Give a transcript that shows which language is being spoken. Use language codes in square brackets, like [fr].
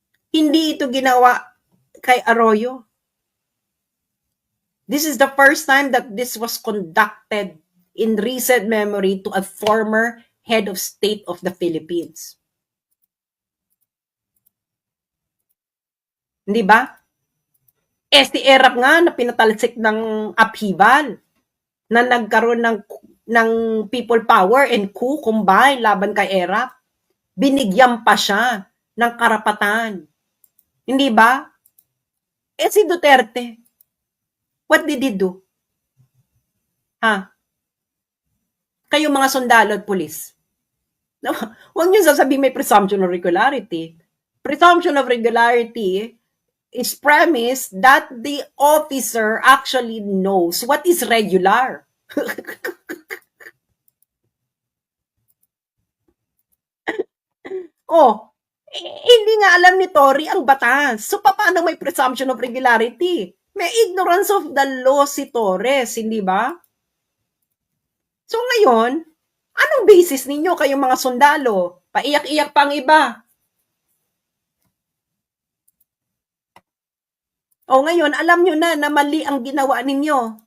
[tl] Hindi ito ginawa kay Arroyo. [en] This is the first time that this was conducted in recent memory to a former head of state of the Philippines. [tl] Hindi ba? Si Erap nga na pinatalsik ng upheaval na nagkaroon ng [en] people power and coup combined [tl] laban kay Erap. Binigyan pa siya ng karapatan. Hindi ba? [en] Si Duterte, what did he do? Ha? [tl] Kayo mga sundalo at pulis. No, huwag niyo sasabihin may presumption of regularity. [en] Presumption of regularity is premise that the officer actually knows what is regular. [tl] Hindi nga alam ni Tory ang batas. So, paano may presumption of regularity? May ignorance of the law si Torres, hindi ba? So ngayon, anong basis ninyo kayong mga sundalo? Paiyak-iyak pang iba. Ngayon, alam nyo na mali ang ginawa ninyo.